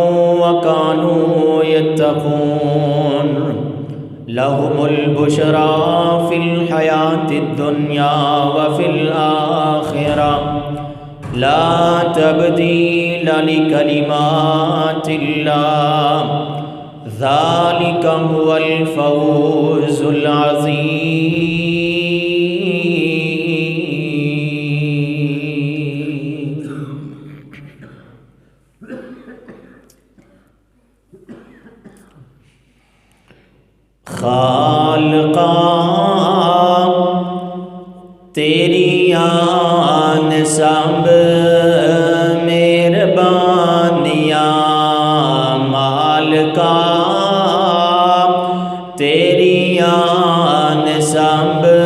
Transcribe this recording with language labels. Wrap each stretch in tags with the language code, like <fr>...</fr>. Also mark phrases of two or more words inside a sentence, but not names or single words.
<ar>وكانوا يتقون لهم البشرى في الحياة الدنيا وفي الآخرة لا تبديل لكلمات الله ذلك هو الفوز العظيم.</ar> <pa>خالقا تیری آن سب مہربانیاں مالکا تیری آن سب</pa>